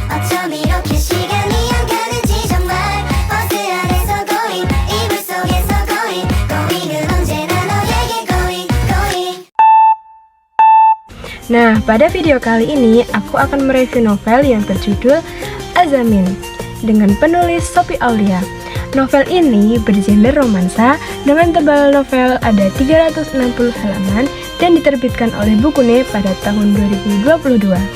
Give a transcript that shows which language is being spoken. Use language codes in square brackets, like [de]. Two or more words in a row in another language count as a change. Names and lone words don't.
[ko] 어쩜 이렇게 시간이 안 가는지 정말 버스 안에서 going 이불 속에서 going은 언제나 너에게 going. [id] Nah, pada video kali ini aku akan mereview novel yang berjudul Azamin dengan penulis Sophie Aulia. Novel ini bergenre romansa dengan tebal novel ada 360 halaman dan diterbitkan oleh Bukune pada tahun 2022.